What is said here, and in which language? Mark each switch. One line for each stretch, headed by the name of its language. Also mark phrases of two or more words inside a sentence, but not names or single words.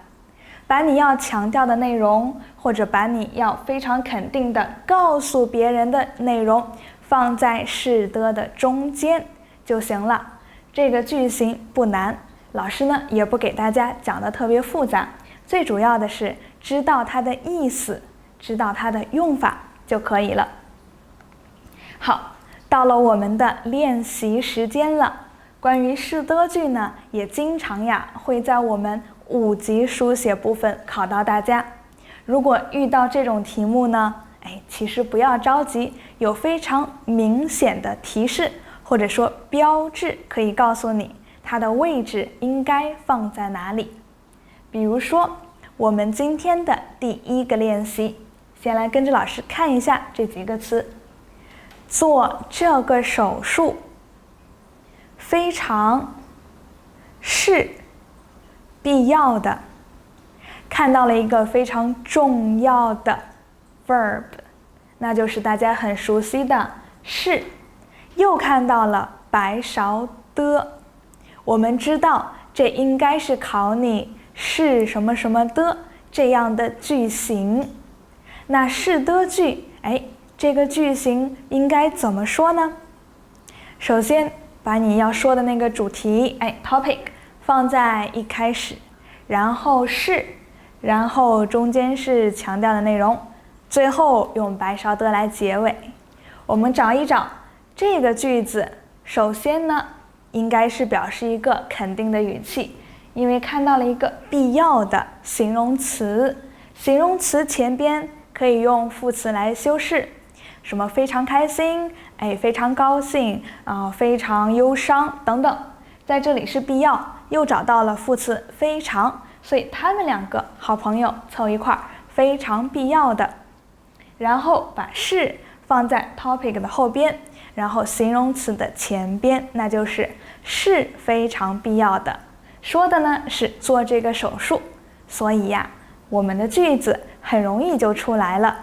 Chinese: 把你要強調的內容，或者把你要非常肯定的告訴別人的內容放在是的中間就行了。這個句型不難，老師呢也不給大家講得特別複雜，最主要的是知道它的意思，知道它的用法就可以了。好，到了我們的練習時間了。關於是的句呢，也經常會在我們5級書寫部分考到大家。如果遇到這種題目呢，其實不要着急，有非常明显的提示或者說標誌可以告訴你它的位置應該放在哪裡。比如說我們今天的第1個練習，先來跟着老師看一下這幾個詞。做這個手術非常是必要的，看到了一個非常重要的 verb， 那就是大家很熟悉的是。又看到了白勺的，我們知道這應該是考你是什麼什麼的這樣的句型。那是的句，這個句型應該怎麼說呢？首先把你要說的那個主題 topic 放在一開始，然後是，然後中間是強調的內容，最後用白勺的來結尾。我們找一找這個句子，首先呢應該是表示一個肯定的語氣，因為看到了一個必要的形容詞，形容詞前邊可以用副詞來修飾，什麼非常開心，非常高興非常憂傷等等，在這裡是必要，又找到了副詞非常，所以他們兩個好朋友湊一塊兒，非常必要的。然後把是放在 topic 的後邊，然後形容詞的前邊，那就是是非常必要的。說的呢是做這個手術，所以我們的句子很容易就出來了。